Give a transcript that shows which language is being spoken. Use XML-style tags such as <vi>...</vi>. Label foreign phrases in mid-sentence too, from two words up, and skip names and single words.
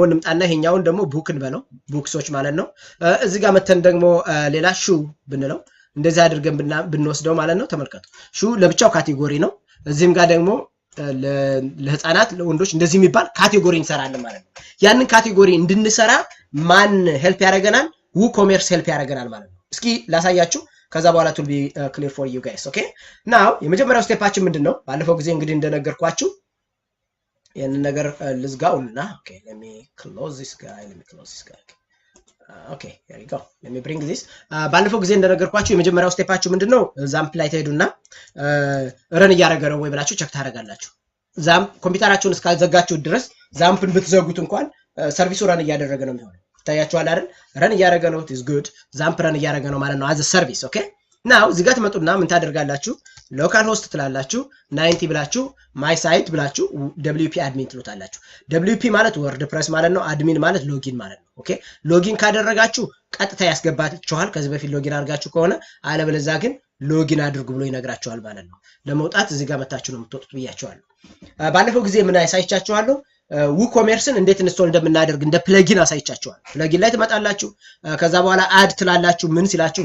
<am>እንምጣና ይሄኛውን ደግሞ ቡክን በለው ቡክሶች ማለት ነው እዚህ ጋር መተን ደግሞ ሌላ ሹ ብንለው እንደዚህ አድርገን ብንወስደው ማለት ነው ተመልከቱ ሹ ለብቻው ካቴጎሪ ነው እዚህም ጋር ደግሞ ለህፃናት ለወንዶች እንደዚህ የሚባል ካቴጎሪ እንሰራለን ማለት ነው ያንን ካቴጎሪ እንድንሰራ ማን ሄልፕ ያደርገናል WooCommerce ሄልፕ ያደርገናል ማለት ነው እስኪ ላሳያችሁ ከዛ በኋላ</am> <en>to be clear for you guys okay now</en> <am>የመጀመሪያው ስቴፓችን ምንድነው ባለፈው ጊዜ እንግዲህ እንደነገርኳችሁ ያንን ነገር ልዝጋውና</am> <en>okay let me close this guy okay here you go let me bring this</en> <am>ባለፈው ጊዜ እንደነገርኳችሁ የመጀመሪያው ስቴፓችሁ ምንድነው ዛምፕ ላይ ትሄዱና ረን ያደረገ ነው ወይ ብላችሁ ቼክ ታደርጋላችሁ ዛምፕ ኮምፒውተራችሁን እስካዘጋችሁ ድረስ ዛምፕን ብትዘጉት እንኳን ሰርቪሱ ረን ያደረገ ነው የሚሆነው ታያችኋል አይደል ረን ያደረገ ነው</am> <en>is good</en> <am>ዛምፕ ረን ያደረገ ነው ማለት ነው</am> <en>as a service okay now</en> <am>እዚህ ጋር ትመጡና ምን ታደርጋላችሁ</am> <en>local host</en> <am>ትላላችሁ 90 ብላችሁ</am> <en>my site</en> <am>ብላችሁ</am> <en>wp admin</en> <am>ትሉታላችሁ wp ማለት wordpress ማለት ነው admin ማለት ሎጊን ማለት ነው ኦኬ ሎጊን ካደረጋችሁ ቀጥታ ያስገባችኋል ከዚህ በፊት ሎጊን አድርጋችሁ ከሆነ አለበለዚያ ግን ሎጊን አድርጉ ብሎ ይነግራችኋል ማለት ነው ለመውጣት እዚህ ጋር መታችሁ ነው የምትወጡት ብያችኋለሁ ባለፈው ጊዜ ምን አሳይቻችኋለሁ WooCommerceን እንዴት ኢንስቶል እንደምናደርግ እንደ ፕለጊን አሳይቻችኋል ፕለጊን ላይ ትመጣላችሁ ከዛ በኋላ አድ ትላላችሁ ምን ሲላችሁ</am>